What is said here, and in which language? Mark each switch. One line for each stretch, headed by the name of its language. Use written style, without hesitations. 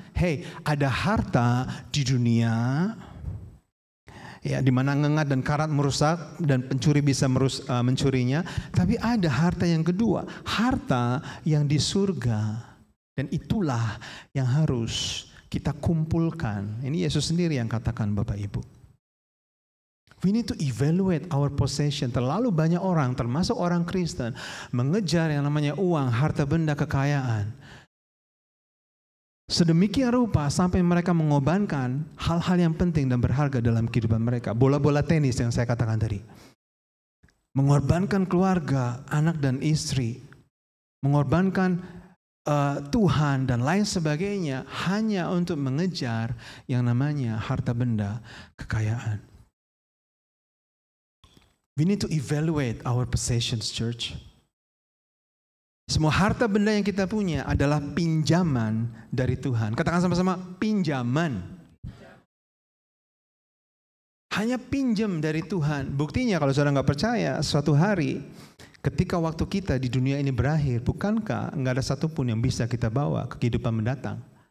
Indonesian: Hey, ada harta di dunia, ya, di mana ngengat dan karat merusak dan pencuri bisa mencurinya. Tapi ada harta yang kedua, harta yang di surga. Dan itulah yang harus kita kumpulkan. Ini Yesus sendiri yang katakan Bapak Ibu.
English: We need to evaluate our possession.
Indonesian: Terlalu banyak orang, termasuk orang Kristen, mengejar yang namanya uang, harta benda, kekayaan. Sedemikian rupa sampai mereka mengorbankan hal-hal yang penting dan berharga dalam kehidupan mereka. Bola-bola tenis yang saya katakan tadi. Mengorbankan keluarga, anak dan istri. Mengorbankan Tuhan dan lain sebagainya hanya untuk mengejar yang namanya harta benda, kekayaan.
English: We need to evaluate our possessions, church.
Indonesian: Semua harta benda yang kita punya adalah pinjaman dari Tuhan. Katakan sama-sama, pinjaman. Hanya pinjam dari Tuhan. Buktinya kalau saudara nggak percaya, suatu hari ketika waktu kita di dunia ini berakhir, bukankah nggak ada satupun yang bisa kita bawa ke kehidupan mendatang?